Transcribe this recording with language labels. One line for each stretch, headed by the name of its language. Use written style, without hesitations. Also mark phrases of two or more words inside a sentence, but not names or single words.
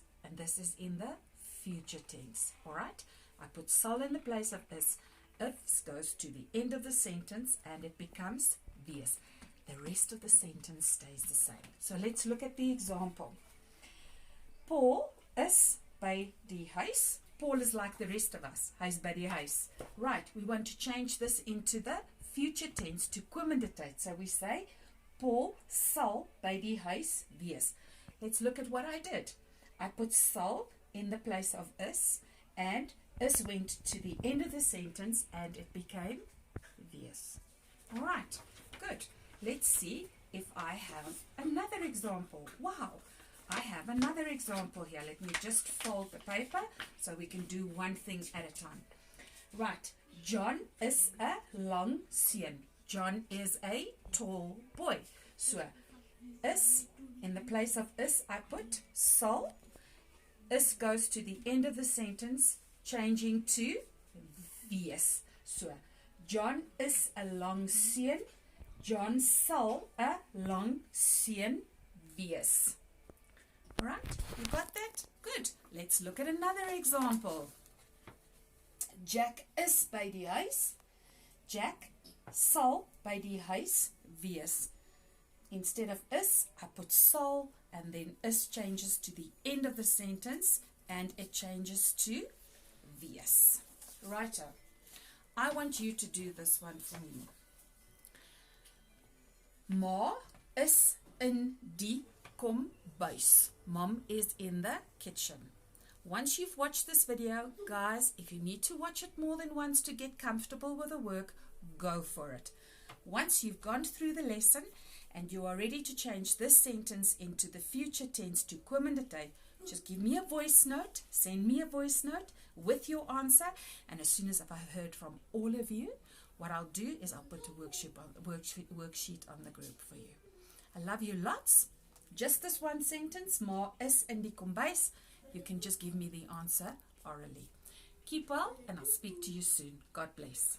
English: And this is in the future tense. Alright? I put sal in the place of is. Is goes to the end of the sentence and it becomes wees. The rest of the sentence stays the same. So let's look at the example.
Afrikaans: Paul is by die huis.
English: Paul is like the rest of us.
Afrikaans: Hy's by die huis.
English: Right, we want to change this into the future tense,
Afrikaans: toekomende tyd.
English: So we say,
Afrikaans: Paul sal by die huis wees.
English: Let's look at what I did. I put sal in the place of is, and is went to the end of the sentence, and it became wees. All right, good. Let's see if I have another example. Wow, I have another example here. Let me just fold the paper so we can do one thing at a time. Right, John is a
Afrikaans: lang seun.
English: John is a tall boy. So, is, in the place of is, I put sal. Is goes to the end of the sentence, changing to wees. So, John is a
Afrikaans: lang seun. John sal a lang seun wees.
English: Alright, you got that? Good. Let's look at another example.
Afrikaans: Jack is by die huis. Jack sal by die huis wees.
English: Instead of is, I put sal, and then is changes to the end of the sentence and it changes to wees. Righto. I want you to do this one for me.
Afrikaans: Ma is in die kombuis.
English: Mom is in the kitchen. Once you've watched this video, guys, if you need to watch it more than once to get comfortable with the work, go for it. Once you've gone through the lesson and you are ready to change this sentence into the future tense
Afrikaans: toekomende tyd,
English: just give me a voice note, send me a voice note with your answer, and as soon as I've heard from all of you, what I'll do is I'll put a worksheet on the group for you. I love you lots. Just this one sentence,
Afrikaans: ma is in die kombuis.
English: You can just give me the answer orally. Keep well, and I'll speak to you soon. God bless.